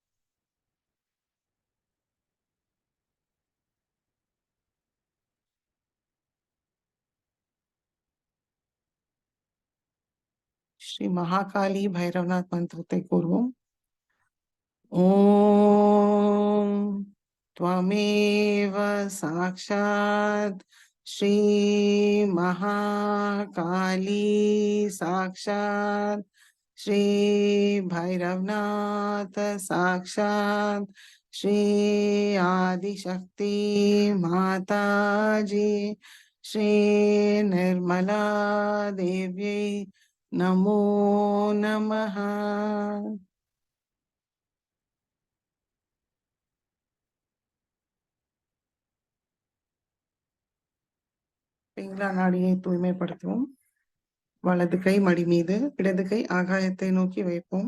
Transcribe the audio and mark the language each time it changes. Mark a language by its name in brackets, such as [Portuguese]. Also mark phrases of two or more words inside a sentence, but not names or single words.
[Tamil] ஸ்ரீ மகாகாளி பைரவநாத் மந்திரத்தை கூறுவோம். [Sanskrit] ஓம் त्वमेव साक्षात् श्री महाकाली साक्षात् श्री भैरवनाथ साक्षात् श्री आदिशक्ति माताजी श्री निर्मला देव्यै नमो नमः. [Tamil] பிங்களா நாடியை தூய்மைப்படுத்துவோம். வலது கை மடி மீது, இடது கை ஆகாயத்தை நோக்கி வைப்போம்.